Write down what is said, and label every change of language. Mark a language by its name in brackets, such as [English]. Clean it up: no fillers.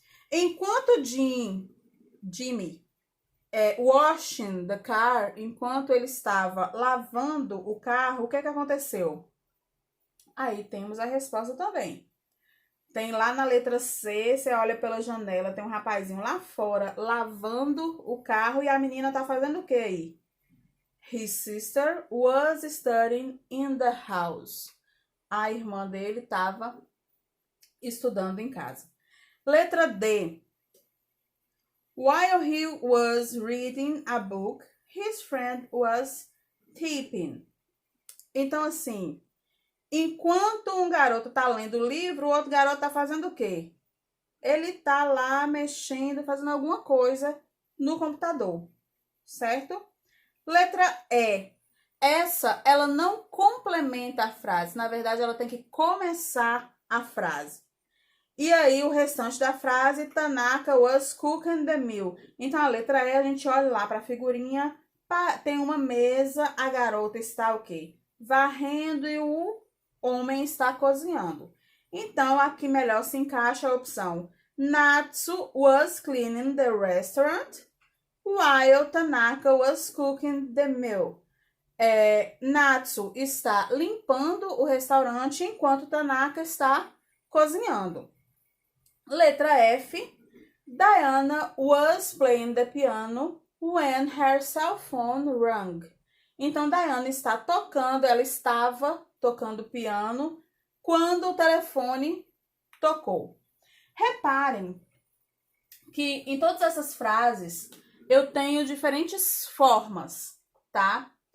[Portuguese] Enquanto Jimmy [English] washing the car, [Portuguese] enquanto ele estava lavando o carro, o que aconteceu? Aí temos a resposta também. Tem lá na letra C, você olha pela janela, tem um rapazinho lá fora lavando o carro e a menina tá fazendo o que aí? [English] His sister was studying in the house. [Portuguese] A irmã dele estava estudando em casa. Letra D. [English] While he was reading a book, his friend was tipping. [Portuguese] Então, assim, enquanto um garoto tá lendo o livro, o outro garoto tá fazendo o quê? ele tá lá mexendo, fazendo alguma coisa no computador, certo? Letra E. Essa, ela não complementa a frase. Na verdade, ela tem que começar a frase. E aí, o restante da frase, [English] Tanaka was cooking the meal. [Portuguese] Então, a letra E, a gente olha lá para a figurinha, tem uma mesa, a garota está o quê? Varrendo e o homem está cozinhando. Então, aqui melhor se encaixa a opção [English] Natsu was cleaning the restaurant while Tanaka was cooking the meal. [Portuguese] Natsu está limpando o restaurante enquanto Tanaka está cozinhando. Letra F. [English] Diana was playing the piano when her cell phone rang. [Portuguese] Então, Diana está tocando, ela estava tocando piano quando o telefone tocou. Reparem que em todas essas frases eu tenho diferentes formas, tá?